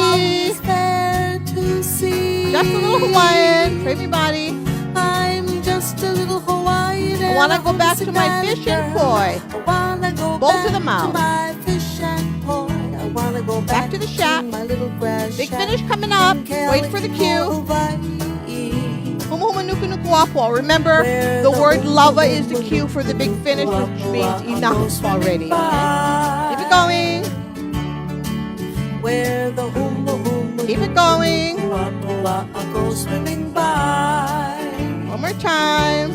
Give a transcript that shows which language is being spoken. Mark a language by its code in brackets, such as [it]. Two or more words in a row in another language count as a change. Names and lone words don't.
[en] Always fair to see. Just a little Hawaiian. Frame your body. I'm just a little Hawaiian. I want to go back to my fish and poi. I want to go Both back to the mouth. my fish and poi. I want to go Back to the shack. my little grass Big shack finish coming up. in Wait for the cue. Hawaii. [haw] Huma huma nuku nuku apo. [en] Remember, the word lava is the cue for the big finish, which means enough already. Okay? where the huma huma Keep it going. go swimming by. One more time.